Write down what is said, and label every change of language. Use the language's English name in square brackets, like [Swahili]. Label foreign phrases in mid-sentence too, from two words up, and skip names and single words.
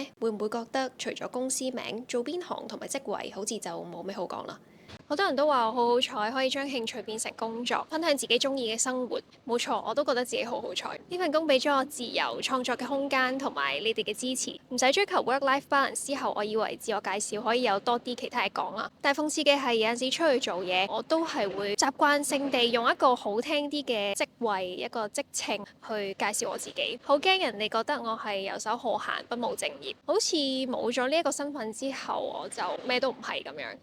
[Cantonese] 會唔會覺得除咗公司名，做邊行同埋職位，好似就冇咩好講啦？好多人都話我好好彩，可以將興趣變成工作，分享自己中意嘅生活。冇錯，我都覺得自己好好彩。呢份工俾咗我自由創作嘅空間，同埋你哋嘅支持，唔使追求 [English] work-life balance [Cantonese] 之後，我以為自我介紹可以有多啲其他嘢講啦。但係諷刺嘅係，有陣時出去做嘢，我都係會習慣性地用一個好聽啲嘅職位、一個職稱去介紹我自己，好驚人哋覺得我係遊手好閒、不務正業。好似冇咗呢一個身份之後，我就咩都唔係咁樣。